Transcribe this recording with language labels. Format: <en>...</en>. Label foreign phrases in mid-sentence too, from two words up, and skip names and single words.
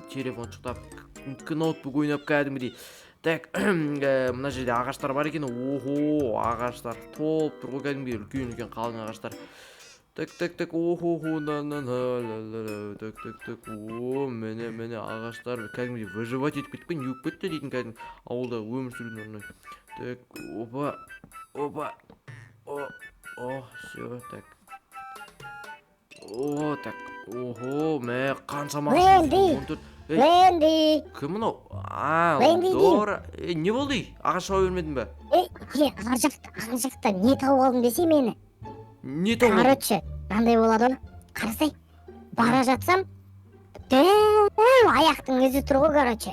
<kk>Телефон шықтап, ноутбук ойнап кәдімгідей. Так, мына жерде ағаштар бар екен. Ағаштар толып тұр ғой кәдімгідей, үлкен қалың ағаштар. Так, так, міне ағаштар кәдімгідей выживать етіп кеткен, юып кетті дейтін кәдімгі ауылда өмір сүрудің орнына.</kk> <ru>Так, опа, все, так. Так,</ru> <kk>мә, қаншама Ленди! Кім мынау? Дора. Не болды? Ағаш шауа бермедің ба? Ар жақта не тауып алдым десе мені? Не тауып? Короче, мынандай болады ғой. Қарасай, бара жатсам, аяқтың ізі тұр ғой, короче.</kk>